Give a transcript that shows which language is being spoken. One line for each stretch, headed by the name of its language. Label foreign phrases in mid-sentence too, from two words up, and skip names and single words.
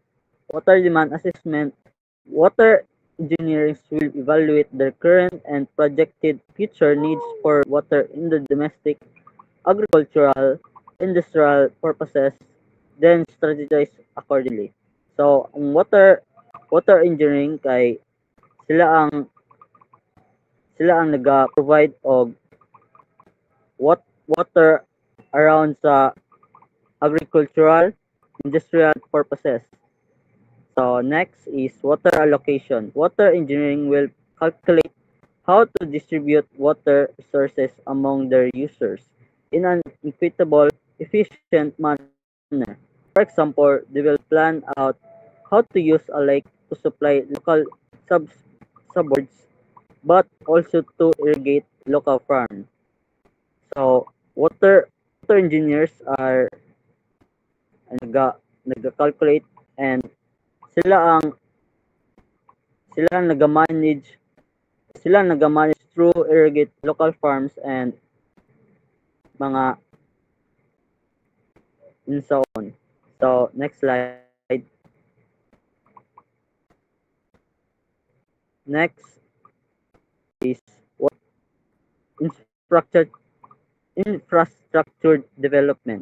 English: Water demand assessment. Water engineers will evaluate the current and projected future needs for water in the domestic, agricultural, industrial purposes, then strategize accordingly. So,
Cebuano: ang
English: water engineering
Cebuano: kay sila ang naga-provide og
English: water around
Cebuano: sa
English: agricultural, industrial purposes. So next is water allocation. Water engineering will calculate how to distribute water resources among their users in an equitable, efficient manner. For example, they will plan out how to use a lake to supply local suburbs, but also to irrigate local farms. So water engineers are naga-calculate, and
Cebuano: sila ang sila ang naga-manage
English: through irrigate local farms and mga and so on. So next slide. Next is what infrastructure development.